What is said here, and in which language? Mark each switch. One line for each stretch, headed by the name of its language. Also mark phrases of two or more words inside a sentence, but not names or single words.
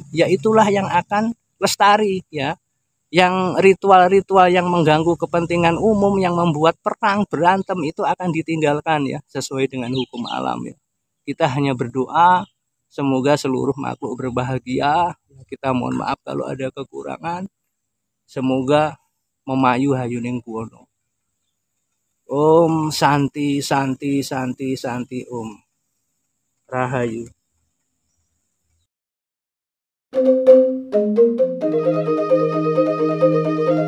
Indonesian: Ya itulah yang akan lestari, ya. Yang ritual-ritual yang mengganggu kepentingan umum, yang membuat perang berantem, itu akan ditinggalkan, ya, sesuai dengan hukum alam, ya. Kita hanya berdoa semoga seluruh makhluk berbahagia. Kita mohon maaf kalau ada kekurangan. Semoga
Javanese: memayu hayuning kuwono.
Sanskrit: Om Santi Santi Santi Santi Om Rahayu.
English: Thank you.